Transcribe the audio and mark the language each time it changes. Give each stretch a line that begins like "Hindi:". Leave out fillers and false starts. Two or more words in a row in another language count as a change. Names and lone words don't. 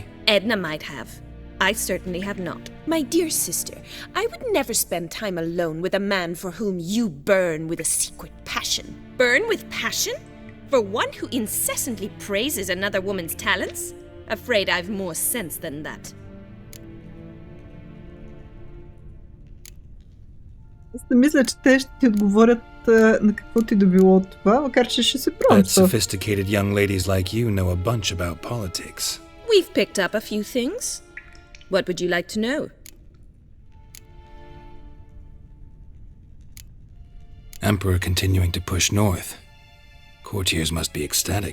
English: Edna might have. I certainly have not. My dear sister, I would never spend time alone with a man for whom you burn with a secret passion. Burn with passion? For one who incessantly praises another woman's talents? Afraid I've more sense than that.
Bulgarian: Аз не мисля, че те ще ти отговорят на каквото и да било от това, макар че ще се пробвам.
English: But sophisticated young ladies like you know a bunch about politics. We've picked up a few things. What would you like to know? Emperor continuing to push north. Courtiers must be ecstatic.